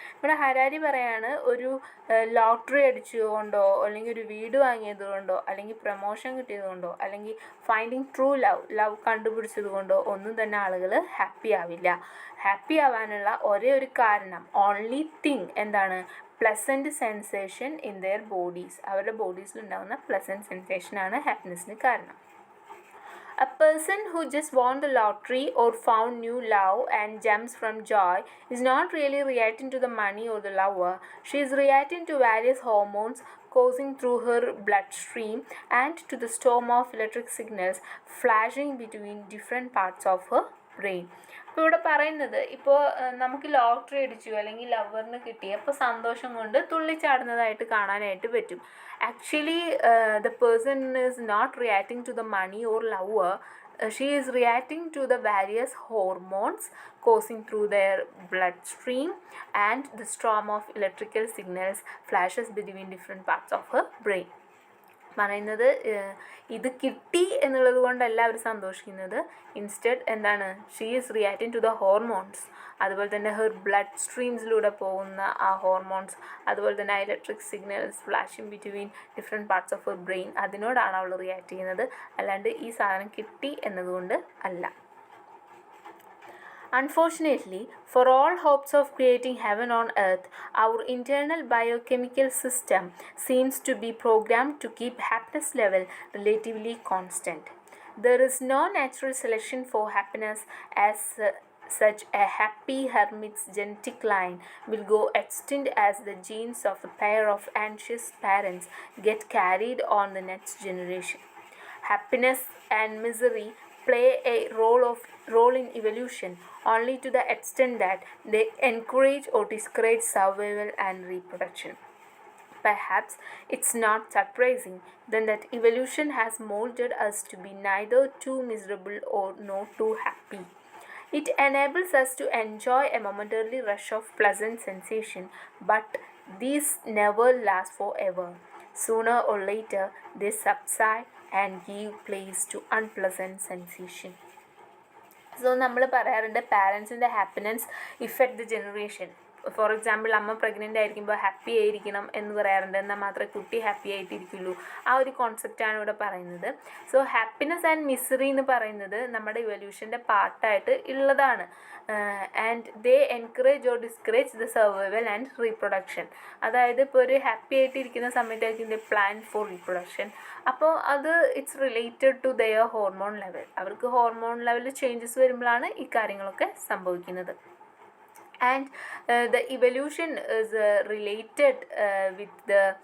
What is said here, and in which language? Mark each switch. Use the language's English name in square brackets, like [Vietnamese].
[Malayalam] ഇവിടെ ഹരാരി പറയാണ് ഒരു ലോട്ടറി അടിച്ചതുകൊണ്ടോ അല്ലെങ്കിൽ ഒരു വീട് വാങ്ങിയത് കൊണ്ടോ അല്ലെങ്കിൽ പ്രൊമോഷൻ കിട്ടിയത് കൊണ്ടോ അല്ലെങ്കിൽ [English] finding true love [Malayalam] കണ്ടുപിടിച്ചത് കൊണ്ടോ ഒന്നും തന്നെ ആളുകൾ ഹാപ്പി ആവില്ല. ഹാപ്പി ആവാനുള്ള ഒരേ ഒരു കാരണം, ഓൺലി തിങ് എന്താണ്, [English] Pleasant sensation in their bodies. [Malayalam] അവരുടെ ബോഡീസിൽ ഉണ്ടാകുന്ന പ്ലസൻറ്റ് സെൻസേഷനാണ് ഹാപ്പിനെസ്സിന് കാരണം. [English] A person who just won the lottery or found new love and jumps from joy is not really reacting to the money or the lover. She is reacting to various hormones coursing through her bloodstream and to the storm of electric signals flashing between different parts of her brain. [Malayalam] ഇപ്പോൾ ഇവിടെ പറയുന്നത്, ഇപ്പോൾ നമുക്ക് lottery അടിച്ചു അല്ലെങ്കിൽ ലവറിന് കിട്ടി, അപ്പോൾ സന്തോഷം കൊണ്ട് തുള്ളിച്ചാടുന്നതായിട്ട് കാണാനായിട്ട് പറ്റും. [English] Actually the person is not reacting to the money or lover. She is reacting to the various hormones coursing through their bloodstream and the storm of electrical signals flashes between different parts of her brain. [Malayalam] പറയുന്നത് ഇത് കിട്ടി എന്നുള്ളത് കൊണ്ടല്ല അവർ സന്തോഷിക്കുന്നത്. Instead എന്താണ്, [English] She is reacting to the hormones. [Malayalam] അതുപോലെ തന്നെ her blood സ്ട്രീംസിലൂടെ പോകുന്ന ആ ഹോർമോൺസ്, അതുപോലെ തന്നെ [English] electric signals flashing between different parts of her brain, [Malayalam] അതിനോടാണ് അവൾ റിയാക്ട് ചെയ്യുന്നത്, അല്ലാണ്ട് ഈ സാധനം കിട്ടി എന്നതുകൊണ്ട് അല്ല. [English] Unfortunately, for all hopes of creating heaven on earth, our internal biochemical system seems to be programmed to keep happiness level relatively constant. There is no natural selection for happiness as such. A happy hermit's genetic line will go extinct as the genes of a pair of anxious parents get carried on the next generation. Happiness and misery play a role in evolution only to the extent that they encourage or discourage survival and reproduction. Perhaps it's not surprising then that evolution has molded us to be neither too miserable or nor too happy. It enables us to enjoy a momentary rush of pleasant sensation, but these never last forever. Sooner or later, they subside and give place to unpleasant sensation. [Malayalam] So നമ്മൾ പറയാറുണ്ട് പാരൻസിൻ്റെ [English] Happiness effect the generation. [Malayalam] For example, അമ്മ pregnant ആയിരിക്കുമ്പോൾ happy ആയിരിക്കണം എന്ന് പറയാറുണ്ട്, എന്നാൽ മാത്രമേ കുട്ടി ഹാപ്പി ആയിട്ടിരിക്കുള്ളൂ. ആ ഒരു കോൺസെപ്റ്റാണ് ഇവിടെ പറയുന്നത്. സോ ഹാപ്പിനെസ് ആൻഡ് മിസറി എന്ന് പറയുന്നത് നമ്മുടെ ഇവല്യൂഷൻ്റെ പാർട്ടായിട്ട് ഉള്ളതാണ്. [English] And they encourage or discourage the survival and reproduction. [Malayalam] അതായത് ഇപ്പോൾ ഒരു ഹാപ്പി ആയിട്ടിരിക്കുന്ന സമയത്തായിരിക്കും [English] They plan for reproduction. [Malayalam] അപ്പോൾ അത് [English] It's related to their hormone level. [Malayalam] അവർക്ക് ഹോർമോൺ ലെവലിൽ ചേഞ്ചസ് വരുമ്പോഴാണ് ഈ കാര്യങ്ങളൊക്കെ സംഭവിക്കുന്നത്. [English] And the evolution is related with the